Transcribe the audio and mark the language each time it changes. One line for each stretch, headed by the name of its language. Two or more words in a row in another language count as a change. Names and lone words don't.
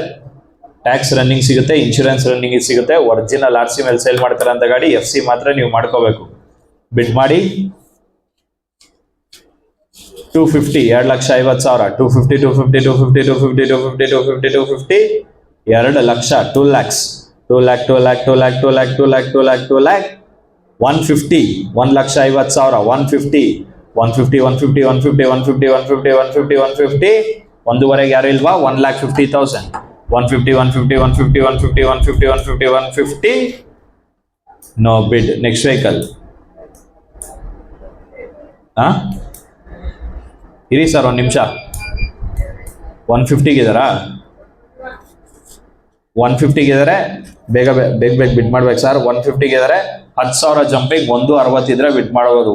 English: tax running
Kannada: ಸಿಗುತ್ತೆ,
English: insurance running
Kannada: ಸಿಗುತ್ತೆ,
English: original RC
Kannada: ಮೇಲೆ ಸೇಲ್ ಮಾಡ್ತಾರೆ ಅಂತ ಗಾಡಿ. FC ಮಾತ್ರ ನೀವು ಮಾಡ್ಕೋಬೇಕು. ಬಿಡ್ ಮಾಡಿ 250, 2,50,000, 250, 250, 250, 250, 250, 250, 250, 2 ಲಕ್ಷ, 2 lakhs, 2 lakh, 2 lakh, 2 lakh, 2 lakh, 2 lakh, 2 lakh, 2 lakh, 150, 1,50,000, 150, 150, 150, 150, 150, 150, 150, 150, ಒಂದೂವರೆಗೆ ಯಾರು ಇಲ್ವಾ? 1,50,000, 150, 150, 150, 150, 150, 150, 150,
English: no bid. Next vehicle.
Kannada: ಇರಿ ಸರ್, ಒಂದು ನಿಮಿಷ. 150ಗೆ ಇದಾರಾ? 150ಗೆ ಇದ್ದಾರೆ, ಬೇಗ ಬಿಡ್ ಮಾಡ್ಬೇಕು ಸರ್. 150ಗೆ ಇದ್ದಾರೆ, 10,000 ಜಂಪಿಂಗ್, 160 ಇದ್ರೆ ಬಿಡ್ ಮಾಡಬಹುದು.